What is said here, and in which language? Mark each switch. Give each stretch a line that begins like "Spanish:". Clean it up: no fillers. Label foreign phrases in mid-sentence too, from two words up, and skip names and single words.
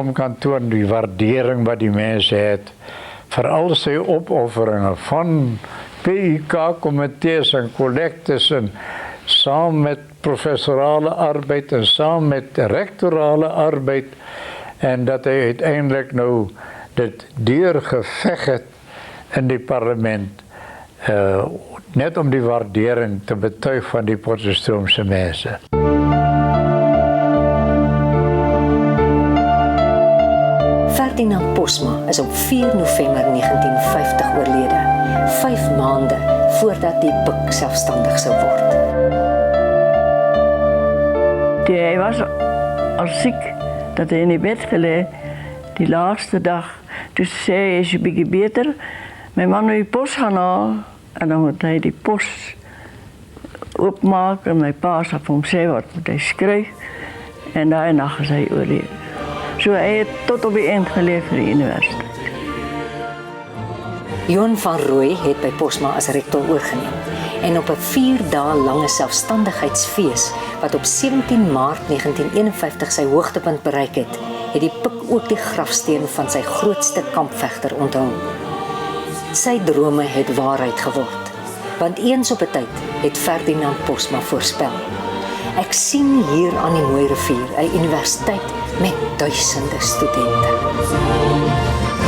Afrikaans: hom kan toon die waardering wat die mense het, vir al sy opofferinge van PIK-komitees en kollektes en saam met professorale arbeid en saam met rektorale arbeid, en dat hy uiteindelik nou dit deurgeveg het in die parlement, net om die waardering te betuig van die Potchefstroomse mense. Ferdinand Posma is op 4 November 1950 oorlede, 5 maande voordat die PIK selfstandig sou word.
Dutch: Hij was al ziek, dat hij in die bed gelegen, die laatste dag. Dus zei hij, is je beetje beter? Mijn man moet je post gaan halen. En dan moet hij die post opmaken. En mijn pa zat voor hem zei wat moet hij schrijven. En daarna is hij overleden. Zo hij heeft tot op het eind geleefd voor de universiteit.
Afrikaans: Johan van Rooi het by Posma as rektor oorgeneem en op 'n 4 dae lange selfstandigheidsfees wat op 17 Maart 1951 sy hoogtepunt bereik het, het die PIK ook die grafsteen van sy grootste kampvegter onthul. Sy drome het waarheid geword, want eens op 'n tyd het Ferdinand Posma voorspel: "Ek sien hier aan die mooi rivier 'n universiteit met duisende studente."